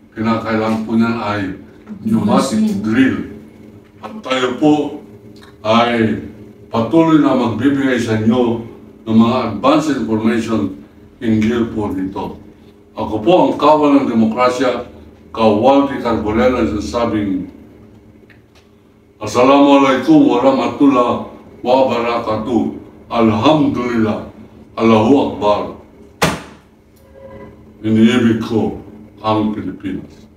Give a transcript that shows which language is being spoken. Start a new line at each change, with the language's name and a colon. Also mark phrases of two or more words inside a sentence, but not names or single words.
Filipino: kinakailangan po niyan ay
English: pneumatic drill.
Filipino: At tayo po ay patuloy na magbibigay sa inyo ng mga
English: advanced information
Filipino: hinggil po dito. Ako po ang kawal ng demokrasya, Waldy Carbonell, na sinasabing
Arabic: السلام عليكم ورحمة الله وبركاته. الحمد لله. الله أكبر.
Filipino: Iniibig ko ang Pilipinas.